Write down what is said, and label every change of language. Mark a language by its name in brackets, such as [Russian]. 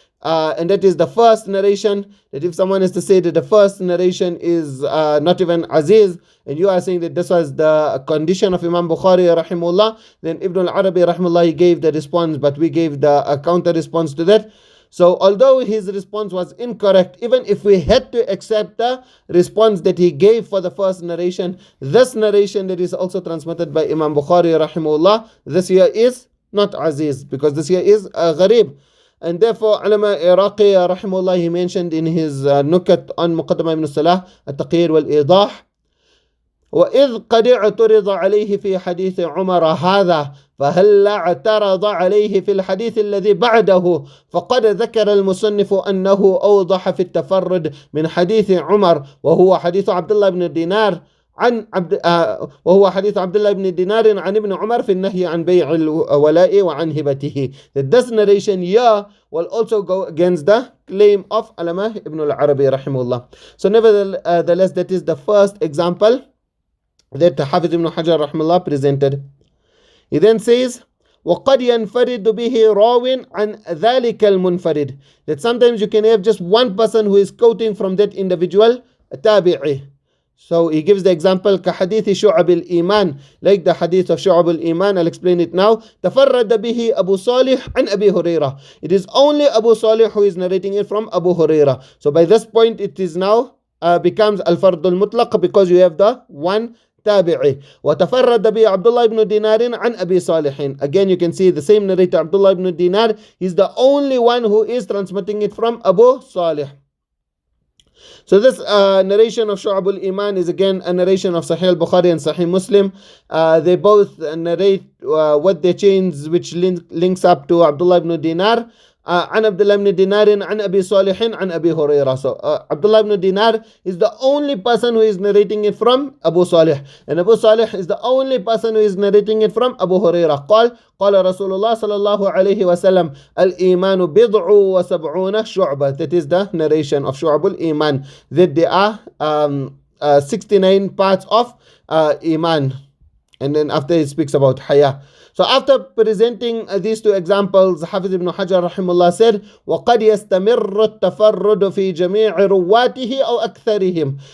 [English] And that is the first narration, that if someone is to say that the first narration is not even Aziz, and you are saying that this was the condition of Imam Bukhari rahimahullah, then Ibn al-Arabi rahimahullah, he gave the response, but we gave the counter response to that. So although his response was incorrect, even if we had to accept the response that he gave for the first narration, this narration that is also transmitted by Imam Bukhari rahimahullah, this here is not Aziz, because this here is Gharib. And therefore, Allama Iraqi rahimahullah, he mentioned in his Nukat on Muqaddamah ibn Salah, [Arabic] التقييد والإيضاح, وإذ قد اعترض عليه في حديث عمر هذا فهل اعترض عليه في الحديث الذي بعده فقد ذكر المصنف أنه أوضح في التفرد من حديث عمر وهو حديث عبد الله بن دينار عن عبد وهو حديث عبد الله بن دينار عن ابن عمر في النهي عن بيع الولاء وعن هبته. [English] That this narration here will also go against the claim of Alama ibn al-Arabi rahimahullah. So nevertheless, that is the first example that Hafiz ibn Hajar rahimahullah presented. He then says, [Arabic] وَقَدْ يَنْفَرِدُ بِهِ رَاوٍ عَنْ ذَلِكَ الْمُنْفَرِدِ. [English] That sometimes you can have just one person who is quoting from that individual tabi'i. So he gives the example [Arabic] كحديث شعب الإيمان, [English] like the hadith of شعب الإيمان. I'll explain it now. [Arabic] تفرد به أبو صالح عن أبي هريرة. [English] It is only Abu Salih who is narrating it from Abu Huraira. So by this point it is now becomes al-Fard al-Muṭlaq, because you have the one tabi'i. [Arabic] وتفرد به عبد الله بن دينار عن أبي صالح. [English] Again you can see the same narrator Abdullah ibn Dinar. He's the only one who is transmitting it from Abu Salih. So this narration of Shu'ab al-Iman is again a narration of Sahih al-Bukhari and Sahih Muslim. They both narrate what their chains which links up to Abdullah ibn Dinar. [Arabic] عن عبد الله بن دينار عن أبي صالح عن أبي هريرة. [English] So Abdullah ibn Dinar is the only person who is narrating it from Abu Salih, and Abu Salih is the only person who is narrating it from Abu Huraira. [Arabic] قال رسول الله صلى الله عليه وسلم الإيمان بضع وسبعون شعبة. [English] That is the narration of Shu'ab al-Iman, that there are 69 parts of Iman. And then after he speaks about Haya. So after presenting these two examples, Hafiz ibn Hajar rahimullah said, [Arabic] وَقَدْ يَسْتَمِرُّ التَّفَرُّدُ فِي جَمِيعِ رُوَّاتِهِ أَوْ أَكْثَرِهِم.